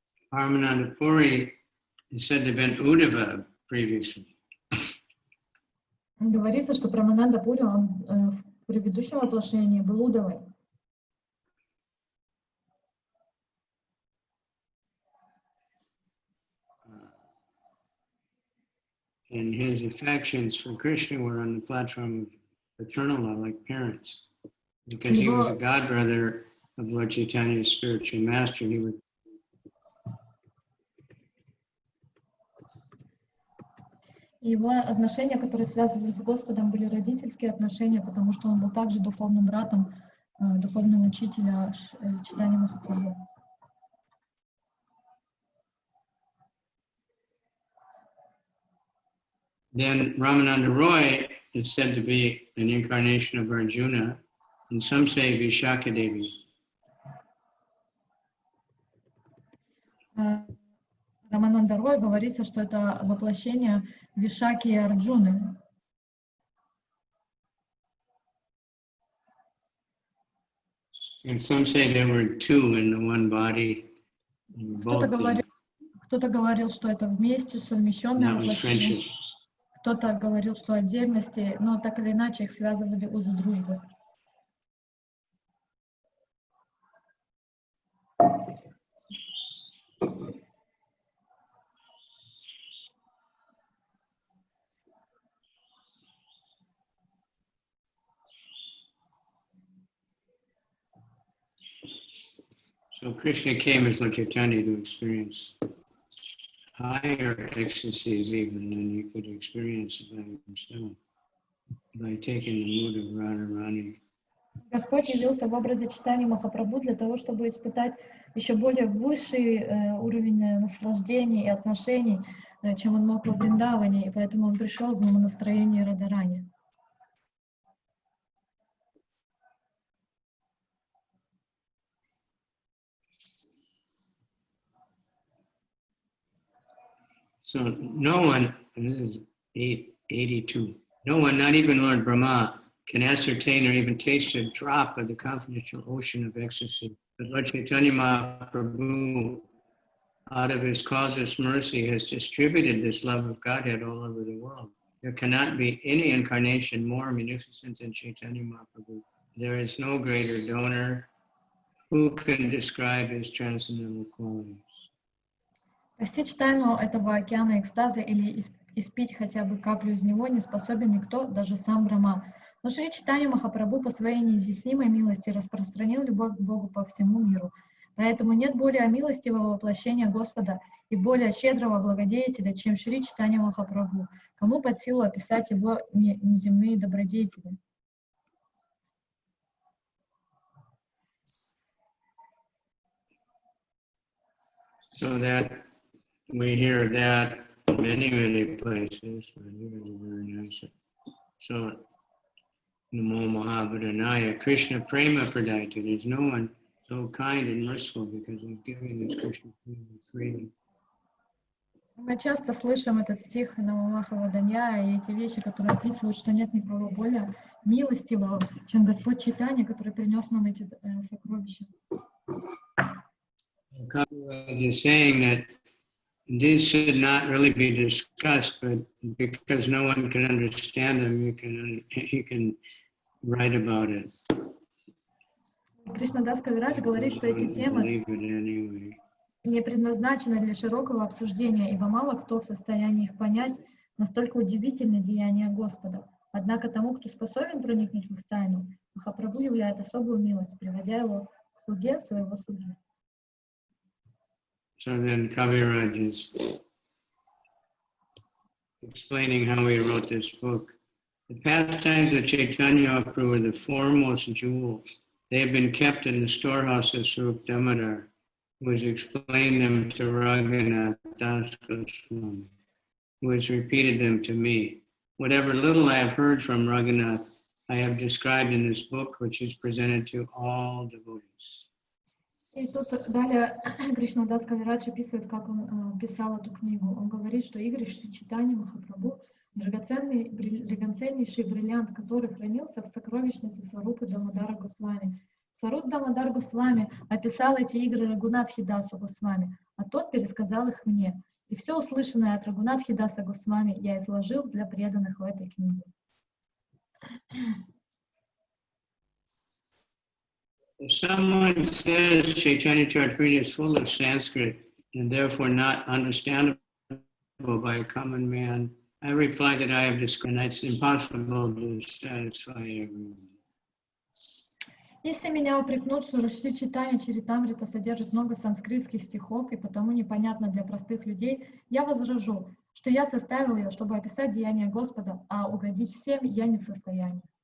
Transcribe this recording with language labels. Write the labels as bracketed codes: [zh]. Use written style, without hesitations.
[en] Paramananda Puri is said to have been Uddhava previously. [ru] Говорится, что Прамананда Пури, он в предыдущем воплощении был Удавой. [en] And his affections for Krishna were on the platform of paternal love, like parents. Because he was a godbrother of Lord Chaitanya's spiritual master, he would [ru] Его отношения, которые связывались с Господом, были родительские отношения, потому что он был также духовным братом, духовным учителем Чайтаньи Махапрабху. [en] Then Ramananda Roy is said to be an incarnation of Arjuna, and some say Vishaka Devi. [ru] Рамананда Рой говорится, что это воплощение Вишаки и Арджуны. [en] And some say there were 2 in the one body. [ru] Кто-то говорил, что это вместе совмещенное воплощение. Кто-то говорил, что отдельности, но так или иначе их связывали узы дружбы. [en] So Krishna came as Lord Chaitanya to experience higher ecstasies even than he could experience by himself, by taking the mood of Radharani. [ru] Господь явился в образе Чайтаньи Махапрабху для того, чтобы испытать еще более высший уровень наслаждений и отношений, чем он мог во Вриндаване, и поэтому он пришел в настроении Радharani. [en] So no one, and this is 882, no one, not even Lord Brahma, can ascertain or even taste a drop of the confidential ocean of ecstasy. But Lord Chaitanya Mahaprabhu, out of his causeless mercy, has distributed this love of Godhead all over the world. There cannot be any incarnation more magnificent than Chaitanya Mahaprabhu. There is no greater donor who can describe his transcendental qualities? [ru] Постичь тайну этого океана экстаза или испить хотя бы каплю из него не способен никто, даже сам Брахма. Но Шри Чайтанья Махапрабху по своей неизъяснимой милости распространил любовь к Богу по всему миру. Поэтому нет более милостивого воплощения Господа и более щедрого благодетеля, чем Шри Чайтанья Махапрабху, кому под силу описать его неземные добродетели. [en] So that we hear that many places, but very nice. [sa] So, Namo Mahabharanaya, Krishna Prema Pradayata. [en] There's no one so kind and merciful because he's giving this Krishna Prema freely. [ru] Мы часто слышим этот стих Намо Махабхаранaya и эти вещи, которые описывают, что нет никого более милостивого, чем Господь Чайтанья, который принес нам эти сокровища. [en] Kavicandra is saying that these should not really be discussed, but because no one can understand them, you can write about it. [ru] Кришнадас Кавирадж говорит, что эти темы не предназначены для широкого обсуждения, ибо мало кто в состоянии их понять, настолько удивительны деяния Господа. Однако тому, кто способен проникнуть в их тайну, Махапрабху являет особую милость, приводя его к слуге своего слуги. [en] So then Kaviraj is explaining how he wrote this book. The pastimes of Chaitanya Mahaprabhu were the foremost jewels. They have been kept in the storehouse of Swarup Damodar, who has explained them to Raghunath Das Goswami, who has repeated them to me. Whatever little I have heard from Raghunath, I have described in this book, which is presented to all devotees. [ru] И тут далее Кришнадас Кавирадж описывает, как он писал эту книгу. Он говорит, что Игорь Шри Чайтаньи Махапрабху, драгоценнейший бриллиант, который хранился в сокровищнице Сварупы Дамодара Госвами. Сваруп Дамодар Госвами описал эти игры Рагунатхи Дасу Госвами, а тот пересказал их мне. И все услышанное от Рагунатхи Даса Госвами я изложил для преданных в этой книге. [en] If someone says Caitanya-Caritamrita is full of Sanskrit and therefore not understandable by a common man, I reply that I have described, and it's impossible to satisfy everyone. [ru] Если меня упрекнут, что Шри Чайтанья-Чаритамрита содержит много санскритских стихов и потому непонятно для простых людей, я возражу, что я составил ее, чтобы описать деяния Господа, а угодить всем я не в состоянии.